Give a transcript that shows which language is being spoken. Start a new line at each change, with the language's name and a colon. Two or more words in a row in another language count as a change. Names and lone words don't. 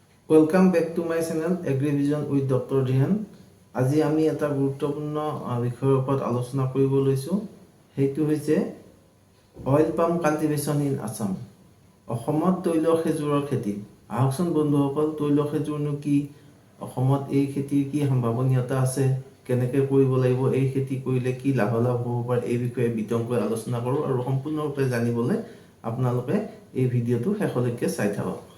English: Welcome back to my channel AgriVision with Dr. Dhihan.
Assamese: আজি আমি এটা গুৰুত্বপূৰ্ণ বিষয়ৰ ওপৰত আলোচনা কৰিব লৈছো সেইটো হৈছে
English: oil palm cultivation in Assam
Assamese: অসমত তৈল খেজুৰৰ খেতি আহকচোন বন্ধুসকল তৈল খেজুৰনো কি অসমত এই খেতিৰ কি সম্ভাৱনীয়তা আছে কেনেকৈ কৰিব লাগিব এই খেতি কৰিলে কি লাভালাভ হ'ব পাৰে এই বিষয়ে বিতংকৈ আলোচনা কৰো আৰু সম্পূৰ্ণৰূপে জানিবলৈ আপোনালোকে এই ভিডিঅটো শেষলৈকে চাই থাকক